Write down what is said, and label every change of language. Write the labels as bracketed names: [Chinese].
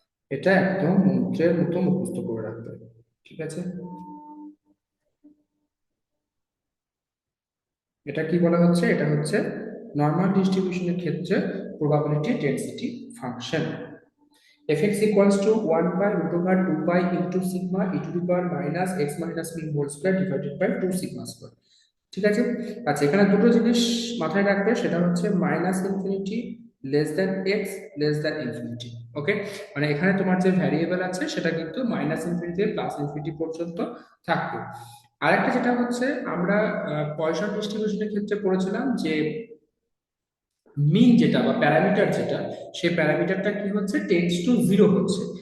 [Bangla] এটা একদম মন্ত্রের মতো মুখস্থ করে রাখতে হবে, ঠিক আছে? এটা কি বলা হচ্ছে, এটা হচ্ছে নরমাল ডিস্ট্রিবিউশনের ক্ষেত্রে probability density function. [English] fx equals to 1 by root over 2 pi into sigma e to the power minus x minus mu whole square divided by 2 sigma square। [Bangla] ঠিক আছে? আচ্ছা, এখানে দুটো জিনিস মাথায় রাখবে, সেটা হচ্ছে [English] Minus infinity less than x less than infinity. [Bangla] ওকে, মানে এখানে তোমার যে ভ্যারিয়েবল আছে সেটা কিন্তু মাইনাস ইনফিনিটি প্লাস ইনফিনিটি পর্যন্ত থাকবে। আরেকটা যেটা হচ্ছে, আমরা পয়সন ডিস্ট্রিবিউশনের ক্ষেত্রে পড়েছিলাম যে মিন যেটা বা প্যারামিটার যেটা, সেই প্যারামিটারটা কি হচ্ছে, টেন্ডস টু 0 হচ্ছে।